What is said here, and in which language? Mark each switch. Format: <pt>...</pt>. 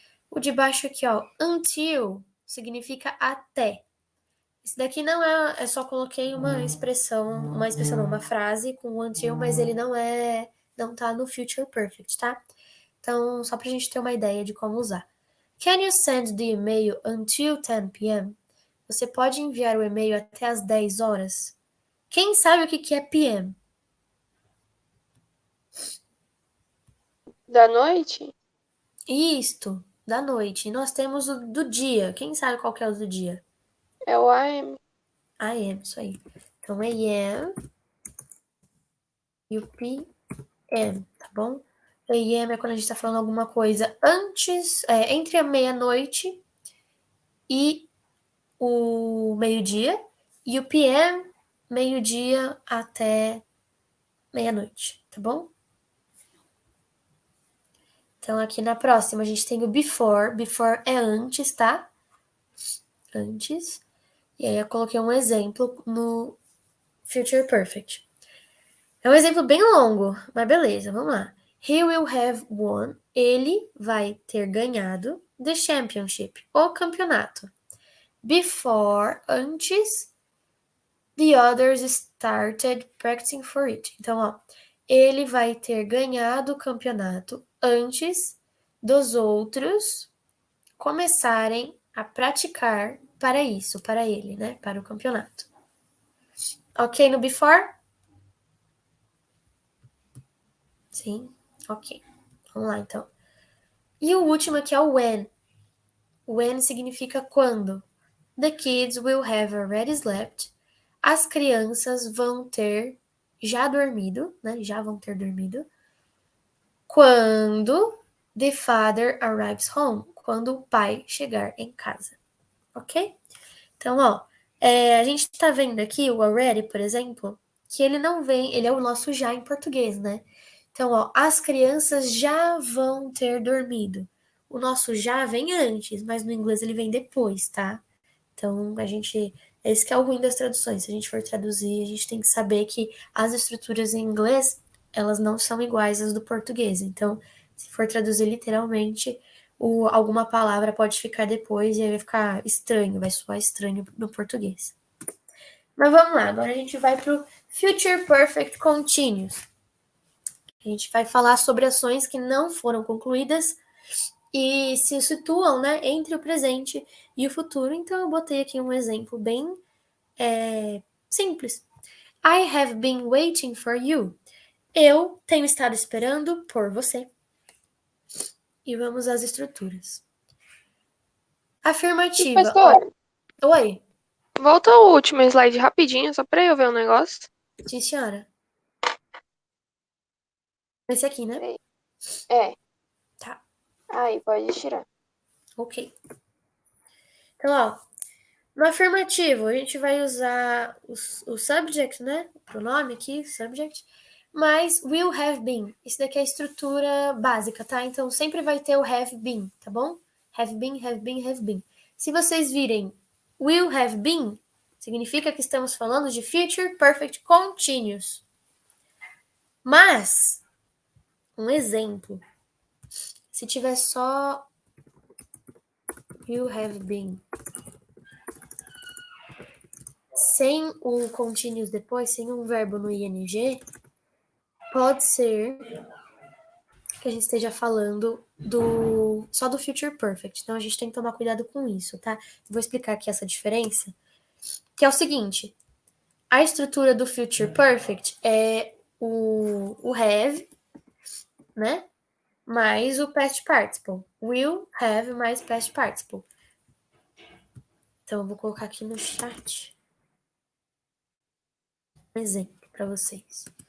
<pt>O de baixo aqui, ó, until, significa até. Esse daqui não é só coloquei uma expressão não, uma frase com until, mas ele não tá no future perfect, tá? Então, só pra gente ter uma ideia de como usar.</pt> <en>Can you send the email until 10 p.m.?</en> <pt>Você pode enviar o e-mail até às 10 horas? Quem sabe o que é p.m.? Da noite? Isto, da noite. E nós temos o do dia. Quem sabe qual que é o do dia? É o AM. AM, isso aí. Então, AM e o PM, tá bom? AM é quando a gente tá falando alguma coisa antes, entre a meia-noite e o meio-dia. E o PM, meio-dia até meia-noite, tá bom? Então, aqui na próxima, a gente tem o before. Before é antes, tá? Antes. E aí, eu coloquei um exemplo no Future Perfect. É um exemplo bem longo, mas beleza, vamos lá.</pt> <en>He will have won.</en> <pt>Ele vai ter ganhado</pt> <en>the championship,</en> <pt>o campeonato.</pt> <en>Before,</en> <pt>antes,</pt> <en>the others started practicing for it.</en> <pt>Então, ó, ele vai ter ganhado o campeonato antes dos outros começarem a praticar para isso, para ele, né? Para o campeonato. Ok no before? Sim, ok. Vamos lá, então. E o último aqui é o when. When significa quando.</pt> <en>The kids will have already slept.</en> <pt>As crianças vão ter já dormido, né? Já vão ter dormido. Quando</pt> <en>the father arrives home.</en> <pt>Quando o pai chegar em casa. Ok? Então, ó, a gente tá vendo aqui o already, por exemplo, que ele não vem, ele é o nosso já em português, né? Então, ó, as crianças já vão ter dormido. O nosso já vem antes, mas no inglês ele vem depois, tá? Então, esse que é o ruim das traduções. Se a gente for traduzir, a gente tem que saber que as estruturas em inglês, elas não são iguais às do português. Então, se for traduzir literalmente, alguma palavra pode ficar depois e aí vai ficar estranho, vai soar estranho no português. Mas vamos lá, agora a gente vai pro Future Perfect Continuous. A gente vai falar sobre ações que não foram concluídas e se situam, né, entre o presente e o futuro. Então eu botei aqui um exemplo bem simples.</pt> <en>I have been waiting for you.</en> <pt>Eu tenho estado esperando por você. E vamos às estruturas. Afirmativa. Professor, Oi, volta ao último slide rapidinho, só pra eu ver um negócio. sim, senhora. Esse aqui, né? Peraí. É. Tá, Aí, pode tirar. ok. Então, ó, No afirmativo, a gente vai usar o subject, né? O pronome aqui, subject, mas</pt> <en>will have been.</en> <pt>Isso daqui é a estrutura básica, tá? Então sempre vai ter o have been, tá bom?</pt> <en>Have been, have been, have been.</en> <pt>Se vocês virem</pt> <en>will have been,</en> <pt>significa que estamos falando de future perfect continuous. Mas, um exemplo, se tiver só</pt> <en>will have been</en> <pt>sem o continuous depois, sem um verbo no ing, pode ser que a gente esteja falando só do future perfect. Então a gente tem que tomar cuidado com isso, tá? Vou explicar aqui essa diferença, que é o seguinte: a estrutura do future perfect é o have, né? Mais o past participle.</pt> <en>Will, have</en> <pt>mais</pt> <en>past participle.</en> <pt>Então eu vou colocar aqui no chat um exemplo para vocês.</pt>